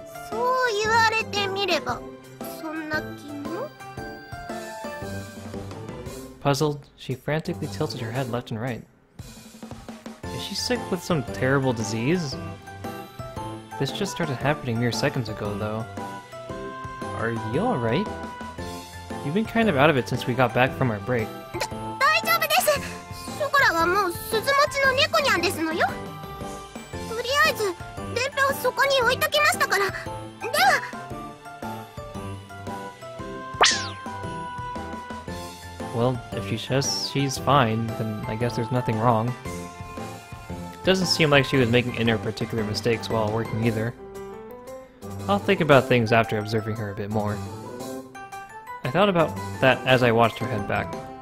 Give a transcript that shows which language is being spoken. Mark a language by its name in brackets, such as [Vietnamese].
[Japanese] そう言われてみればそんな気も。 [English] Puzzled, she frantically tilted her head left and right. Is she sick with some terrible disease? This just started happening mere seconds ago, though. Are you alright? You've been kind of out of it since we got back from our break. [Japanese] 大丈夫です。ショコラはもう鈴持ちの猫ニャンですのよ。とりあえず伝票そこに置いときましたから。では。 [English] Well, if she says she's fine, then I guess there's nothing wrong. Doesn't seem like she was making any particular mistakes while working either. I'll think about things after observing her a bit more. I thought about that as I watched her head back.